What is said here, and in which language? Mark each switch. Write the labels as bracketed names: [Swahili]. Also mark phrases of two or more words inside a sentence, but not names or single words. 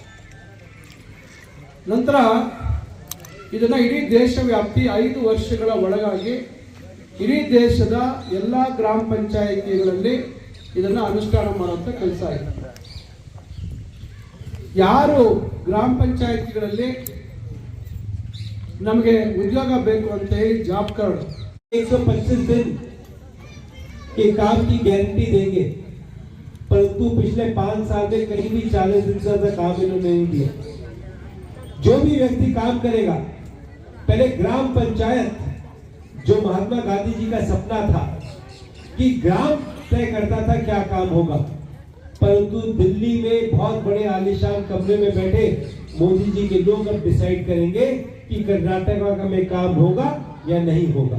[Kannada] ನಂತರ ಇದನ್ನು ಇಡೀ ದೇಶವ್ಯಾಪ್ತಿ 5 ವರ್ಷಗಳ ಒಳಗಾಗಿ ಇಡೀ ದೇಶದ ಎಲ್ಲ ಗ್ರಾಮ ಪಂಚಾಯಿತಿಗಳಲ್ಲಿ ಇದನ್ನು ಅನುಷ್ಠಾನ ಮಾಡುವಂಥ ಕೆಲಸ ಆಯಿತು. ಯಾರು ಗ್ರಾಮ ಪಂಚಾಯಿತಿಗಳಲ್ಲಿ ನಮಗೆ उद्योग ಬೇಕು ಅಂತ ಹೇಳಿ [English] job card [Hindi] 125 दिन के काम की गारंटी देंगे, परंतु पिछले 5 साल में कहीं भी 40 दिन से ज्यादा काम इन्होंने नहीं दिया। जो भी व्यक्ति काम करेगा, पहले ग्राम पंचायत जो महात्मा गांधी जी का सपना था कि ग्राम तय करता था क्या काम होगा, परंतु दिल्ली में बहुत बड़े आलीशान कमरे में बैठे मोदी जी के लोग अब डिसाइड करेंगे कि कर्नाटक में काम होगा या नहीं होगा।